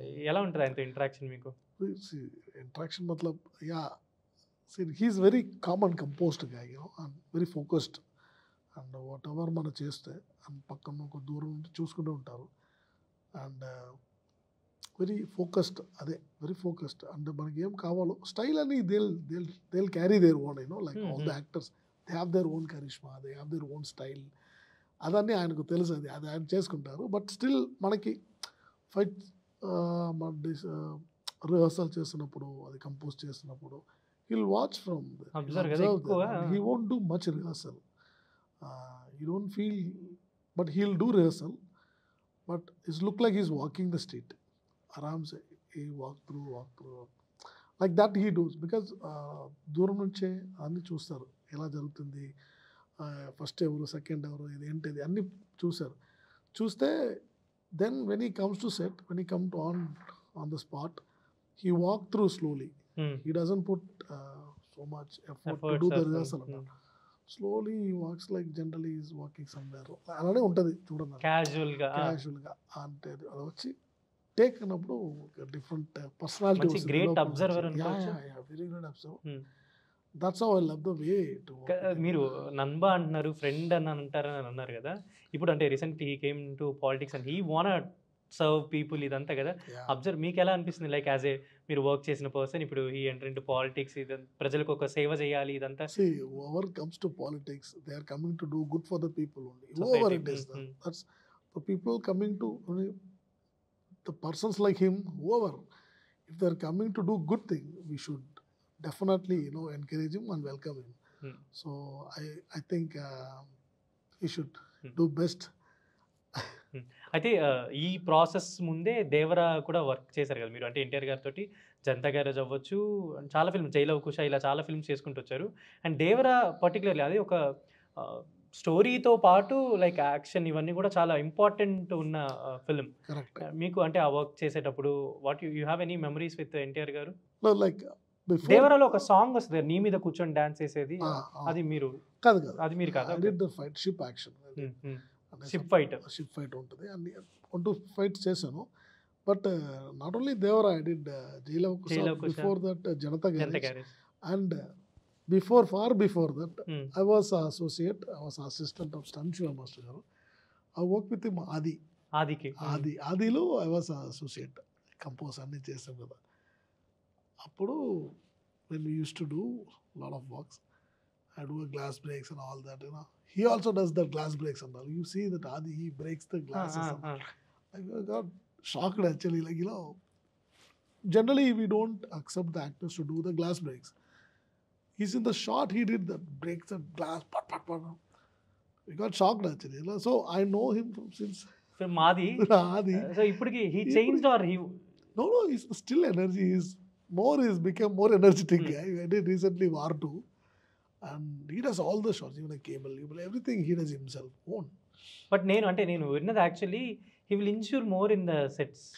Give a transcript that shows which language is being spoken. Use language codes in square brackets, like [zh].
[te] ఎలా ఉంటుంది ఆయనతో ఇంటరాక్షన్ మీకు? [en] Interaction మతలబ్ yeah, he's very calm and composed guy, you know, and very focused. [te] And what ever మనం చేస్తే అండ్ పక్కన ఒక దూరం నుండి చూసుకుంటూ ఉంటారు. [en] And very focused, అదే very focused. [te] అండ్ మనకి ఏం కావాలో స్టైల్ అని [en] they'll carry their own, you know, like all the actors, they have their own charisma, they have their own style. [te] అదన్నీ ఆయనకు తెలుసు, అది ఆయన చేసుకుంటారు. బట్ స్టిల్ మనకి ఫైట్ మన రిహర్సల్ చేస్తున్నప్పుడు, అది కంపోజ్ చేస్తున్నప్పుడు [en] he'll watch from observe, he won't do much rehearsal. You don't feel, but he'll do rehearsal, but it look like he's walking the street. Aram se he walk through like that he does, because [te] దూరం నుంచే అన్ని చూస్తారు, ఎలా జరుగుతుంది, first ఎవరు, second ఎవరు, ఇది ఏంటిది అన్నీ చూస్తే [en] Then when he comes to set, when he come to on the spot, he walk through slowly. He doesn't put so much effort to do the rehearsal. Slowly he walks like generally is walking somewhere. [te] అలానే ఉంటుంది చూడండి, క్యాజువల్గా. అంటే అది వచ్చి take అన్నప్పుడు different personality. [en] Great observer, very great observer. That's how I love the way too. [te] మీరు నంబా అంటున్నారు, ఫ్రెండ్ అని అంటారని అన్నారు కదా. ఇప్పుడు అంటే [en] recent he came to politics and he want serve people, [te] ఇదంతా కదా. అబ్జర్వ్ మీకు ఎలా అనిపిస్తుంది? లైక్ యాజ్ ఏ మీరు వర్క్ చేసిన పర్సన్, ఇప్పుడు [en] he enter into politics, [te] ప్రజలకు ఒక సేవ చేయాలి, ఇదంతా. [en] See, whoever comes to politics, they are coming to do good for the people only. Whoever it is, that's the people coming to the persons like him, whoever, if they are coming to do good thing, we should definitely, you know, encourage him and welcome him. So I think he should do best. [te] అయితే ఈ process ముందే దేవరా కూడా work చేశారు కదా మీరు, అంటే ఎన్టీఆర్ గారితో Janata garage అవ్వచ్చు, చాలా ఫిల్మ్, జైలవ్ కుష, ఇలా చాలా ఫిల్మ్స్ చేసుకుంటూ వచ్చారు. అండ్ దేవరా పర్టికులర్లీ అది ఒక స్టోరీతో పాటు లైక్ యాక్షన్ ఇవన్నీ కూడా చాలా ఇంపార్టెంట్ ఉన్న ఫిల్మ్. మీకు అంటే ఆ వర్క్ చేసేటప్పుడు [en] what you have any memories with NTR [te] గారు? [en] like [te] దేవరాలో ఒక సాంగ్ వస్తుంది, నీ మీద కూర్చొని డాన్స్ చేసేది, అది మీరు కాదు? అది మీరు కాదు? [en] fight ship action, ship [te] fight ఉంటుంది, అన్ని 1-2 ఫైట్స్ చేశాను. [en] But not only Devara, I did Jai Lava Kusha, before that Janata garage, and far before that, I was associate, I was assistant of Stunt Shiva Master garu. I worked with him Adi. [te] ఆదికి. ఆదిలో [en] I was associate compose [te] అన్నీ చేసాం కదా. [en] అప్పుడు when we used to do lot of works, I do a glass breaks and all that, you know. He also does the glass breaks and all. You see that Adi, he breaks the glasses. I got shocked actually. Like, you know, generally we don't accept the actors to do the glass breaks. He's in the shot, he did the breaks and glass, pat, pat, pat. We got shocked actually. You know? So I know him from since [te] మాది. [en] Adi. [te] So ఇప్పటికి [en] he changed or he No, he's still energy. He's become more energetic Hmm. guy. I did recently War 2. And he does all the shots, even a cable, everything he does himself. Own. [te] But నేను విన్నది [en] Actually he will ensure more in the sets.